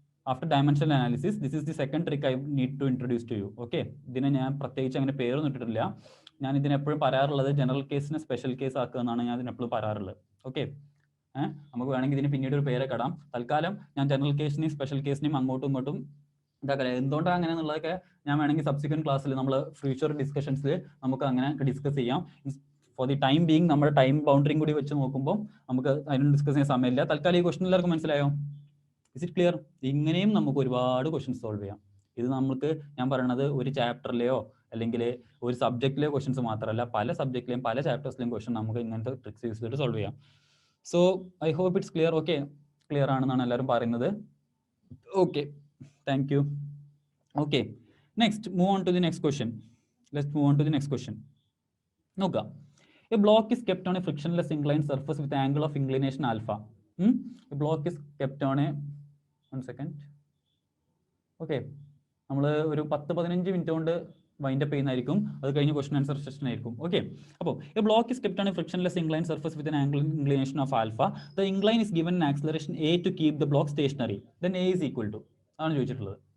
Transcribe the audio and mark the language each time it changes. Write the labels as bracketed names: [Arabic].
[English] After dimensional analysis, this is the second trick I need to introduce to you. [Malayalam] Okay, ഇതിനെ ഞാൻ പ്രത്യേകിച്ച് അങ്ങനെ പേരൊന്നും ഇട്ടിട്ടില്ല. ഞാൻ ഇതിനെപ്പോഴും പറയാറുള്ളത് ജനറൽ കേസിനെ സ്പെഷ്യൽ കേസ് ആക്കുക എന്നാണ് ഞാൻ ഇതിനെപ്പോഴും പറയാറുള്ളത്. ഓക്കെ, നമുക്ക് വേണമെങ്കിൽ ഇതിന് പിന്നീട് ഒരു പേരൊക്കെ ഇടാം. തൽക്കാലം ഞാൻ ജനറൽ കേസിനെയും സ്പെഷ്യൽ കേസിനെയും അങ്ങോട്ടും ഇങ്ങോട്ടും ഇതാക്കാം. എന്തുകൊണ്ടാണ് അങ്ങനെ എന്നുള്ളതൊക്കെ ഞാൻ വേണമെങ്കിൽ സബ്സിക്വന്റ് ക്ലാസ്സിൽ നമ്മൾ ഫ്യൂച്ചർ ഡിസ്കഷൻസിൽ നമുക്ക് അങ്ങനെ ഡിസ്കസ് ചെയ്യാം. [English] for the time being [Malayalam] നമ്മുടെ ടൈം ബൗണ്ടറിയും കൂടി വെച്ച് നോക്കുമ്പോൾ നമുക്ക് അതിനൊന്നും ഡിസ്കസ് ചെയ്യാൻ സമയമില്ല. തൽക്കാലം ഈ ക്വസ്റ്റൻ എല്ലാവർക്കും മനസ്സിലായോ? [English] Is it clear? [Malayalam] ഇങ്ങനെയും നമുക്ക് ഒരുപാട് ക്വസ്റ്റ്യൻസ് സോൾവ് ചെയ്യാം. ഇത് നമുക്ക് ഞാൻ പറയുന്നത് ഒരു ചാപ്റ്ററിലെയോ അല്ലെങ്കിൽ ഒരു സബ്ജക്റ്റിലെയോ ക്വസ്റ്റ്യൻസ് മാത്രമല്ല, പല സബ്ജക്റ്റിലെയും പല ചാപ്റ്റേഴ്സിലെയും ക്വസ്റ്റ്യൻ നമുക്ക് ഇങ്ങനത്തെ ട്രിക്സ് യൂസ് ചെയ്തിട്ട് സോൾവ് ചെയ്യാം. [English] So I hope it's clear. Okay, [Malayalam] clear ആണെന്നാണ് എല്ലാവരും പറയുന്നത്. [English] Okay, thank you. Okay, next move on to the next question. Let's move on to the next question. നോക്കാം. A block is kept on a frictionless inclined surface with angle of inclination alpha. The block is kept on a 1 second. [Malayalam] Okay, നമ്മൾ ഒരു 10-15 minute കൊണ്ട് wind up ചെയ്യുന്നതായിരിക്കും. അത് കഴിഞ്ഞ് question answer session ആയിരിക്കും. Okay, അപ്പോൾ [English] A block is kept on a frictionless incline surface with an angle inclination of alpha. The incline is given an acceleration a to keep the block stationary. Then a is equal to [Malayalam] ആണ് ചോദിച്ചിട്ടുള്ളത്.